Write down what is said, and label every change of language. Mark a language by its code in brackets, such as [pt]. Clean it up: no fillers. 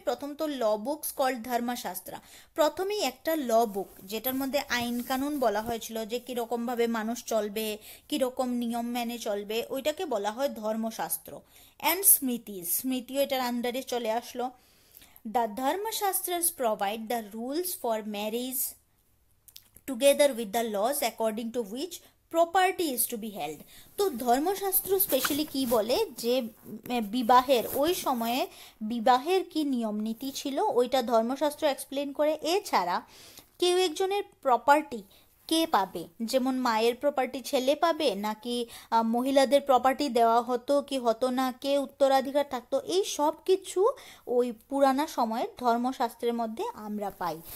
[bn] প্রথম তো [en] law books called [bn] ধর্মশাস্ত্রা, প্রথমেই একটা ল বুক যেটার মধ্যে আইন কানুন বলা হয়েছিল, যে কিরকম ভাবে মানুষ চলবে, কিরকম নিয়ম মেনে চলবে, ওইটাকে বলা হয় ধর্মশাস্ত্র। অ্যান্ড স্মৃতিজ, স্মৃতিও এটার আন্ডারে চলে আসলো। [en] The Dharmashastras provide the rules for marriage together with the laws according to which property is to be held। [bn] তো ধর্মশাস্ত্র স্পেশালি কি বলে, যে বিবাহের ওই সময়ে বিবাহের কি নিয়ম নীতি ছিল ওইটা ধর্মশাস্ত্র এক্সপ্লেন করে। এছাড়া কেউ একজনের প্রপার্টি কে পাবে, যেমন মায়ের প্রপার্টি ছেলে পাবে, নাকি মহিলাদের প্রপার্টি দেওয়া হতো কি হতো না, কে উত্তরাধিকার থাকতো, এই সব কিছু ওই পুরানা সময়ের ধর্মশাস্ত্রের মধ্যে আমরা পাই।